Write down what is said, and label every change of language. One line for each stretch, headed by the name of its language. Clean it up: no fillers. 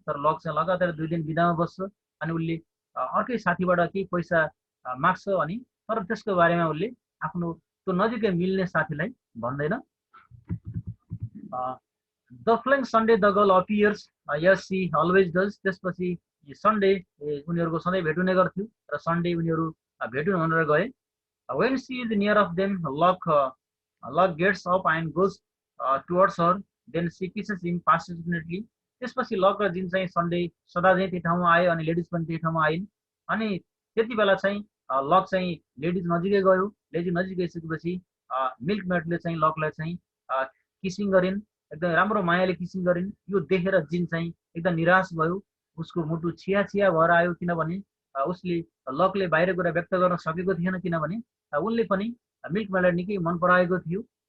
Nepali: तर लक चाहिँ लगातार 2 दिन बिदामा बस्छ अनि उसले अर्कै साथीबाट केही पैसा माग्छ, अनि तर त्यसको बारेमा उसले आफ्नो त्यो नजिकै मिल्ने साथीलाई भन्दैन।
English: the following Sunday the girl appears as she always does,
Nepali: त्यसपछि सन्डे उनीहरूको सधैँ भेट हुने गर्थ्यो र सन्डे उनीहरू भेट हुन भनेर गए।
English: When she is near of them Luke gets up and goes towards her, then she kisses him passionately.
Nepali: त्यसपछि लक र जिन चाहिँ सन्डे सदा चाहिँ त्यही ठाउँमा आए अनि लेडिज पनि त्यही ठाउँमा आइन्। अनि त्यति बेला चाहिँ लक चाहिँ लेडिज नजिकै गयो। लेडिज नजिक गइसकेपछि मिल्क मेडले चाहिँ लकलाई चाहिँ किसिङ गरिन्, एकदम राम्रो मायाले किसिङ गरिन्। यो देखेर जिन चाहिँ एकदम निराश भयो, उसको मुटु छिया छिया भएर आयो, किनभने उसले लकले बाहिर कुरा व्यक्त गर्न सकेको थिएन, किनभने उनले पनि मिल्क मेडलाई निकै मन पराएको थियो।